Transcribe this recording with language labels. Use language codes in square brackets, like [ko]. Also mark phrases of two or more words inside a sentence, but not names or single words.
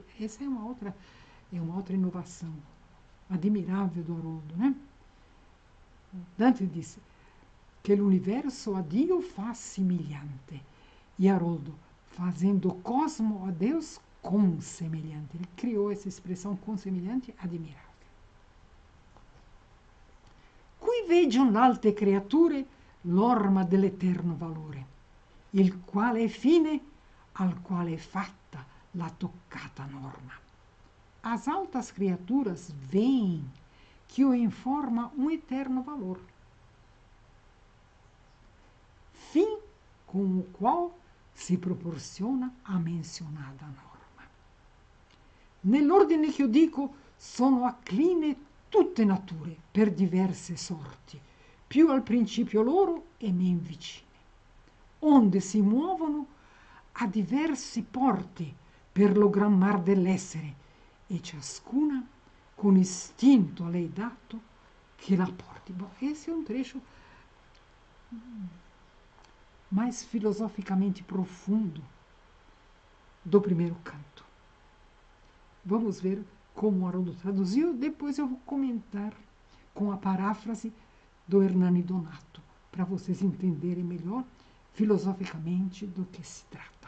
[pt] Essa é uma outra inovação admirável do Haroldo, né? Dante disse que o universo [it] a Dio fa [pt] semelhante, e Haroldo, fazendo o cosmo a Deus consemelhante. Ele criou essa expressão consemelhante admirável. [it] Qui veggio un'alte creature l'orma dell'eterno valore, il quale è fine al quale è fatta la toccata norma. [pt] As altas criaturas veem que o informa um eterno valor, fim com o qual si proporciona a menzionata norma. [it] Nell'ordine che io dico sono accline tutte nature per diverse sorti, più al principio loro e men vicine, onde si muovono a diversi porti per lo gran mar dell'essere, e ciascuna con istinto a lei dato che la porti. [pt] Bom, esse é um trecho mais filosoficamente profundo do primeiro canto. Vamos ver como o Haroldo traduziu, depois eu vou comentar com a paráfrase do Hernani Donato, para vocês entenderem melhor filosoficamente do que se trata.